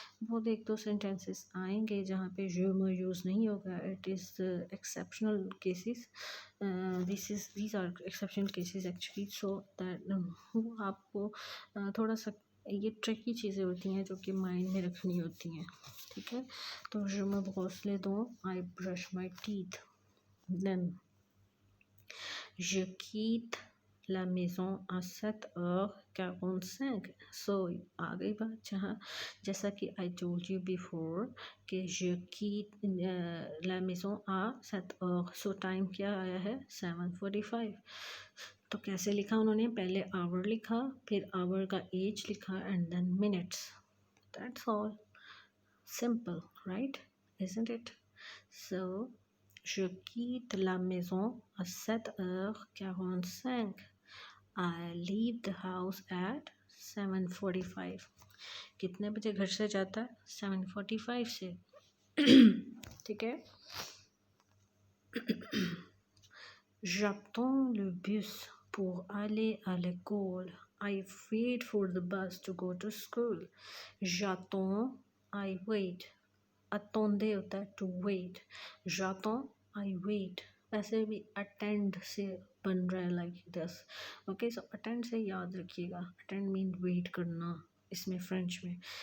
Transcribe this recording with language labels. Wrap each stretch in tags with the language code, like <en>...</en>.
<hi>बहुत एक दो सेंटेंसेस आएंगे जहाँ पे je me यूज़ नहीं होगा.</hi> <en>It is exceptional cases. These are exceptional cases actually, so that</en> <hi>वो आपको थोड़ा सा ये ट्रिकी चीज़ें होती हैं जो कि माइंड में रखनी होती हैं. ठीक है, तो</hi> <fr>je me brosse les dents,</fr> <en>I brush my teeth.</en> <fr>Then je quitte la maison à 7h45.</fr> <hi>So आ गई बात जहाँ, जैसा कि</hi> <en>I told you before</en> <hi>कि</hi> <fr>je quitte la maison à 7h.</fr> <hi>So time क्या आया है 7:45. तो कैसे लिखा उन्होंने, पहले आवर लिखा, फिर आवर का एज लिखा,</hi> <en>And then minutes. That's all. Simple, right? Isn't it?</en> <fr>So je quitte la maison à 7h45.</fr> <en>I leave the house at 7:45.</en> <hi>कितने बजे घर से जाता है, 7:45 से. ठीक है.</hi> <fr>J'attends le bus pour aller à l'école.</fr> <en>I wait for the bus to go to school.</en> <fr>J'attends,</fr> <en>I wait.</en> <hi>Attendre होता है</hi> <en>to wait.</en> <fr>J'attends,</fr> <en>I wait.</en> <hi>ऐसे भी attend से बन रहा है</hi> <en>like this. Okay, so</en> <hi>attend से याद रखिएगा. Attend mean wait करना इसमें फ्रेंच में.</hi>